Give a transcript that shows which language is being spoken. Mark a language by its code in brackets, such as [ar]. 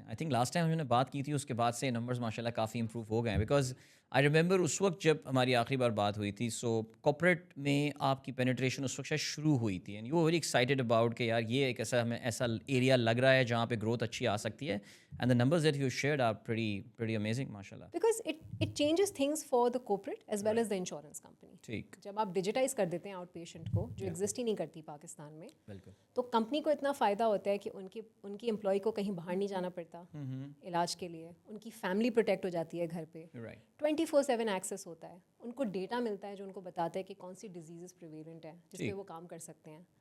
[en] I think last time [ur] ہم نے بات کی تھی اس کے بعد سے نمبرز ماشاء اللہ کافی امپروو ہو گئے ہیں. [en] because I remember [ur] اس وقت جب ہماری آخری بار بات ہوئی تھی سو کارپوریٹ میں آپ کی پینیٹریشن اس وقت شاید شروع ہوئی تھی [en] and you are very excited about [ur] کہ یار یہ ایک ہمیں ایسا ایریا لگ رہا ہے جہاں پہ گروتھ اچھی آ سکتی ہے [en] and the numbers that you shared are pretty amazing [ur] ماشاء اللہ. [en] Because it changes things for the corporate as well as the insurance company. [ur] ٹھیک. جب آپ ڈیجیٹائز کر دیتے ہیں آؤٹ پیشنٹ کو جو ایگزسٹ ہی نہیں کرتی پاکستان میں, بالکل. تو کمپنی کو اتنا فائدہ ہوتا ہے کہ ان کی امپلائی کو کہیں باہر نہیں جانا پڑتا علاج کے لیے, ان کی فیملی پروٹیکٹ ہو جاتی ہے گھر پہ, 24/7 ایکسیس ہوتا ہے, ان کو ڈیٹا ملتا ہے جو ان کو بتاتا ہے کہ کون سی ڈیزیزز پریویلنٹ ہیں جس پہ وہ کام کر سکتے ہیں.